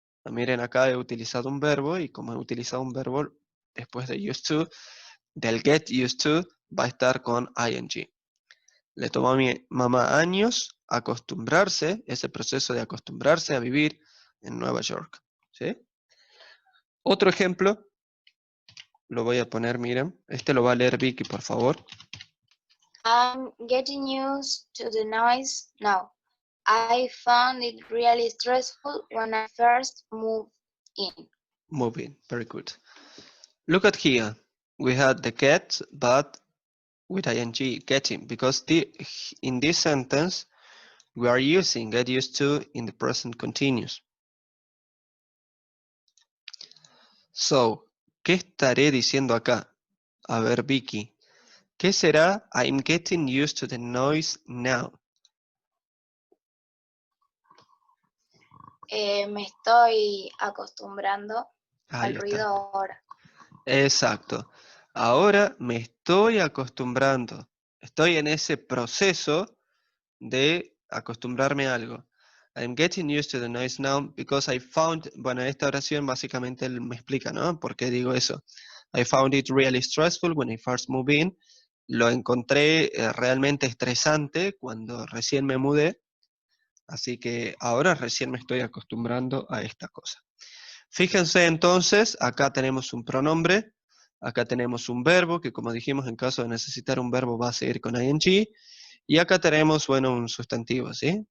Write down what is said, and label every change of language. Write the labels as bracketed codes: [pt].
[es] Miren, acá he utilizado un verbo y como he utilizado un verbo después de used to, del get used to va a estar con ing. Le tomó a mi mamá años acostumbrarse, ese proceso de acostumbrarse a vivir en Nueva York, ¿sí? Otro ejemplo, lo voy a poner, miren, este lo va a leer Vicky, por favor. [en] I'm getting used to the noise now. I found it really stressful when I first moved in. Moving, very good. Look at here, we had the get, but with ing, getting, because in this sentence, we are using get used to in the present continuous. [es] So, ¿qué estaré diciendo acá? A ver, Vicky, ¿qué será [en] I'm getting used to the noise now? [es] Me estoy acostumbrando Ahí al está. ruido ahora. Exacto. Ahora me estoy acostumbrando. Estoy en ese proceso de acostumbrarme a algo. [en] I'm getting used to the noise now because I found, [es] bueno, esta oración básicamente él me explica, ¿no? ¿Por qué digo eso? [en] I found it really stressful when I first moved in. [es] Lo encontré realmente estresante cuando recién me mudé. Así que ahora recién me estoy acostumbrando a esta cosa. Fíjense entonces, acá tenemos un pronombre, acá tenemos un verbo, que como dijimos, en caso de necesitar un verbo va a seguir con ing, y acá tenemos, bueno, un sustantivo, ¿sí?